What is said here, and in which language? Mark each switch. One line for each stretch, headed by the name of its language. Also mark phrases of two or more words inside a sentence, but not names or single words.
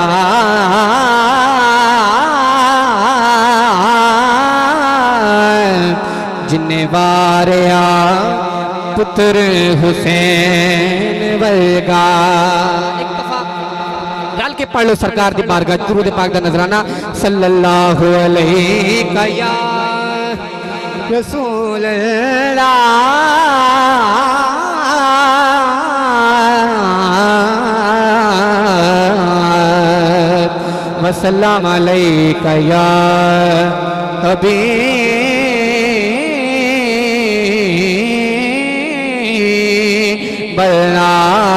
Punjabi: جنے واریا پتر حسین ورگا. ایک دفعہ رل کے پڑھ لو سرکار دی بارگاہ درود پاک دا نذرانہ.
Arabic: صلى الله عليه يا رسول الله، وسلم عليك يا حبيب الله.